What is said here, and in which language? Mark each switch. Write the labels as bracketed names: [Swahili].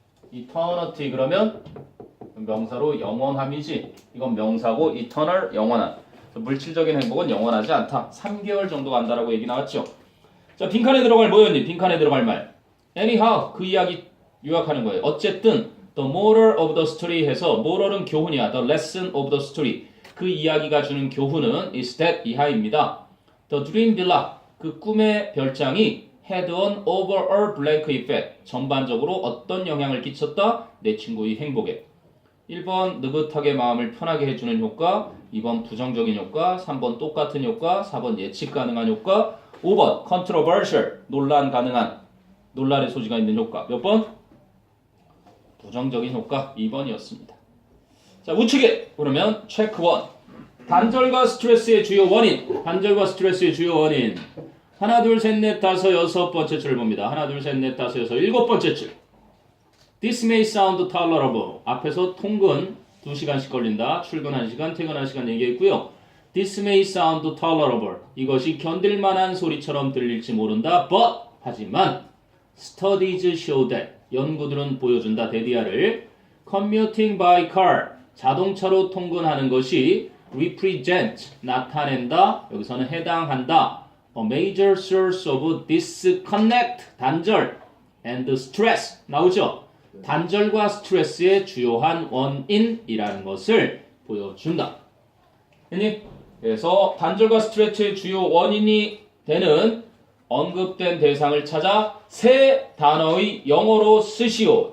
[Korean] eternity 그러면 명사로 영원함이지. 이건 명사고 eternal 영원한. 물질적인 행복은 영원하지 않다. 3개월 정도 간다라고 얘기 나왔죠. 자, 빈칸에 들어갈 뭐였니? 빈칸에 들어갈 말. anyhow 그 이야기 요약하는 거예요. 어쨌든 [English] the moral of the story [Korean] 해서 moral은 교훈이야. [English] the lesson of the story [Korean] 그 이야기가 주는 교훈은 [English] is that [Korean] 이하입니다. [English] the dream villa [Korean] 그 꿈의 별장이 [English] had an overall blank effect [Korean] 전반적으로 어떤 영향을 끼쳤다? 내 친구의 행복에. 1번 느긋하게 마음을 편하게 해주는 효과, 2번 부정적인 효과, 3번 똑같은 효과, 4번 예측 가능한 효과, 5번 controversial 논란 가능한 논란의 소지가 있는 효과. 몇 번? 부정적인 효과 2번이었습니다. 자, 우측에 그러면 체크 1 단절과 스트레스의 주요 원인. 단절과 스트레스의 주요 원인. 하나, 둘, 셋, 넷, 다섯, 여섯 번째 줄을 봅니다. 하나, 둘, 셋, 넷, 다섯, 여섯, 일곱 번째 줄. [English] This may sound tolerable. [Korean] 앞에서 통근 2시간씩 걸린다. 출근 1시간, 퇴근 1시간 얘기했고요. [English] This may sound tolerable. [Korean] 이것이 견딜만한 소리처럼 들릴지 모른다. [English] But [Korean] 하지만 [English] studies show that. [Korean] 연구들은 보여준다. [English] 데디아를 commuting by car. [Korean] 자동차로 통근하는 것이 [English] represent. [Korean] 나타낸다. 여기서는 해당한다. [English] A major source of disconnect. [Korean] 단절. [English] and stress. [Korean] 나오죠? 단절과 스트레스의 주요한 원인이라는 것을 보여준다. 그래서 단절과 스트레스의 주요 원인이 되는 언급된 대상을 찾아 세 단어의 영어로 쓰시오.